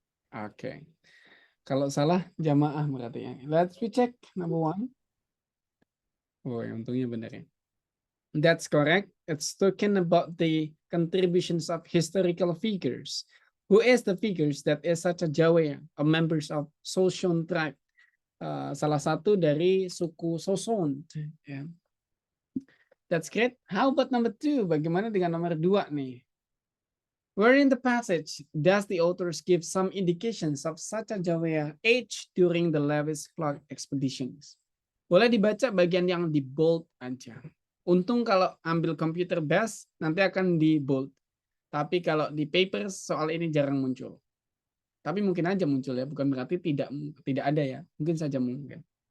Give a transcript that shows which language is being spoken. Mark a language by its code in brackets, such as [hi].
[id] Oke. Kalau salah jamaah berarti ya. [en] Let's recheck number one. [id] Oh, untungnya benar ya. [en] That's correct. It's talking about the contributions of historical figures. Who is the figures that is such a Jawa, a members of Soson tribe. [id] Salah satu dari suku Soson. Ya. [en] That's great. How about number two? [id] Bagaimana dengan nomor dua nih? [en] Where in the passage does the authors give some indications of such a Jawa age during the Lewis Clark expeditions? [id] Boleh dibaca bagian yang di bold aja. Untung kalau ambil computer base nanti akan di bold. Tapi kalau di papers soal ini jarang muncul. Tapi mungkin aja muncul ya, bukan berarti tidak ada ya. Mungkin saja mungkin.